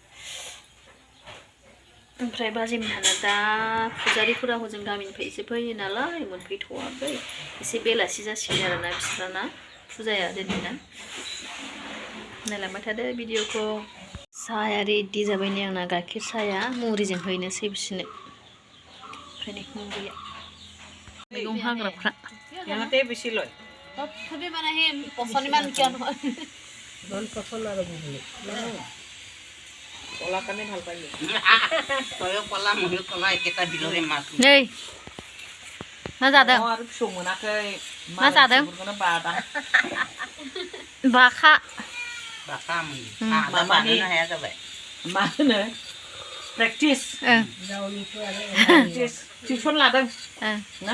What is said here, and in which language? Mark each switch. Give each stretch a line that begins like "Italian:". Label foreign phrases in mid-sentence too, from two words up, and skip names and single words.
Bodo: ओमफ्राय बाजिमोनहाना दा फुजारिफोरा हजों गामिनिफ्राय एसे फैयो नालाय मोनफैथ'वाखै एसे बेलासि जासिगोन आरोना बिस्राना फुजाया दिनैना नायलांबाय थादो भिडिअखौ साहाया रेडि जाबाय नै आंना गाइखेर साहाया मुरिजों हैनोसै बिसोरनो ओमफ्राय मुरिया मैगं हाग्राफ्रा
Assamese: সিহঁতে বেছি লয় চবেই মানে সেই পচন্দ ইমান কিয় নহয় ইমান পচন্দ আৰু কলা কাৰণে ভাল পাই তয়ো কলা ময়ো কলা একেটা বিলৰে মাছ
Bodo: नै मा जादों आरो फिसौ मोनाखै मा जादों बाखा माबानि हाया जाबाय मा होनो प्रेक्टिस टिउसन लादों ना